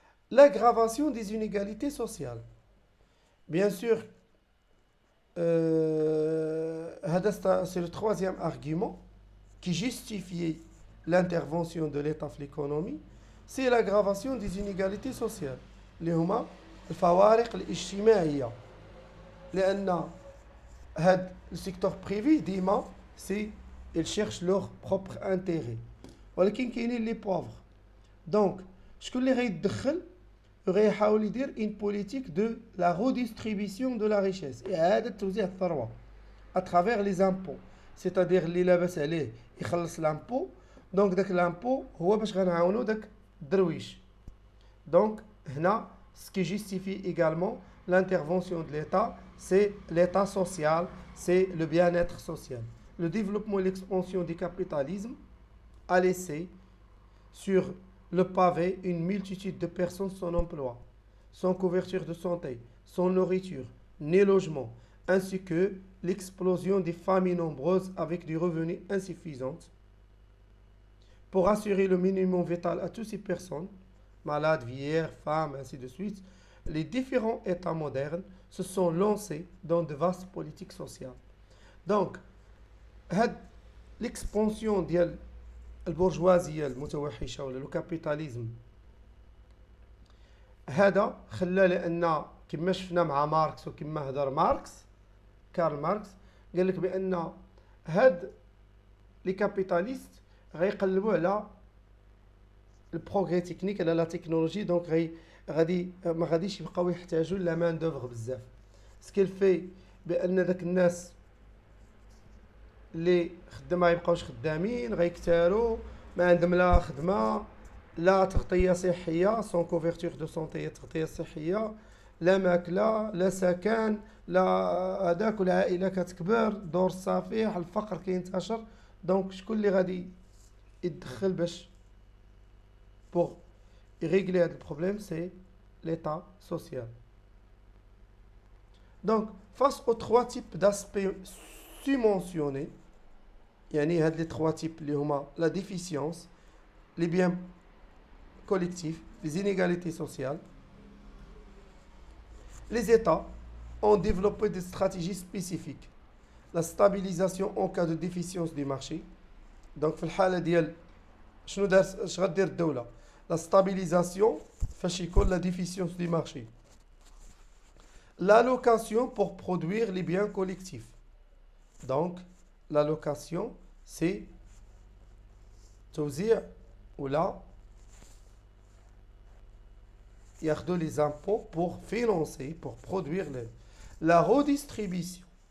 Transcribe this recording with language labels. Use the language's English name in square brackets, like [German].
[French] L'aggravation des inégalités sociales. Bien sûr, c'est le troisième argument qui justifie l'intervention de l'État في l'économie, c'est l'aggravation des inégalités sociales [Arabic] اللي هما الفوارق الاجتماعية. لأن هاد السيكتور بريفي ديما [French] ils cherchent leur propre intérêt، [Arabic] ولكن كاينين لي بوفر. دونك شكون اللي غيتدخل غيحاول يدير [French] une politique de la redistribution de la richesse، [Arabic] إعادة توزيع الثروة [French] à travers les impôts. c'est-à-dire [Arabic] اللي لاباس عليه يخلص لامبو، دونك داك لامبو هو باش غنعاونو داك الدرويش. دونك هنا [French] ce qui justifie également l'intervention de l'État, c'est l'État social, c'est le bien-être social. Le développement et l'expansion du capitalisme a laissé sur le pavé une multitude de personnes sans emploi, sans couverture de santé, sans nourriture, ni logement, ainsi que l'explosion des familles nombreuses avec des revenus insuffisants. Pour assurer le minimum vital à toutes ces personnes, malades, vieillards, femmes, ainsi de suite, les différents États modernes se sont lancés dans de vastes politiques sociales. Donc, l'expansion [Arabic] ديال البورجوازيه المتوحشه ولا الكابيتاليزم هذا خلى لان كما شفنا مع ماركس وكما هضر كارل ماركس قال لك بان هاد لي كابيتاليست غيقلبوا على البروغري تكنيك، على لا تكنولوجي. دونك غادي ما غاديش يبقاو يحتاجوا لا مان دوفر بزاف. سكيل في بان داك الناس اللي خدامه يبقاوش خدامين، غيكثروا، ما عندهم لا خدمه لا تغطيه صحيه، سون كوفرتور دو سونتي، تغطيه صحيه، لا ماكله لا سكن لا هذاك، والعائله كتكبر، دور الصفيح، الفقر كينتشر. دونك شكون اللي غادي يدخل باش [French] pour régler le problème? C'est l'État social. Donc face aux trois types d'aspects subventionnés، [Arabic] يعني هاد [French] les trois types [Arabic] اللي هما [French] la déficience, les biens collectifs, les inégalités sociales, les États ont développé des stratégies spécifiques. La stabilisation en cas de déficience du marché. [Arabic] Donc, في الحالة ديال شنو دار اش غدير الدولة؟ [French] La stabilisation [Arabic] فاش يكون [French] la déficience du marché. L'allocation pour produire les biens collectifs. Donc, l'allocation, c'est [Arabic] توزيع ولا ياخذوا [French] les impôts pour financer, pour produire la redistribution.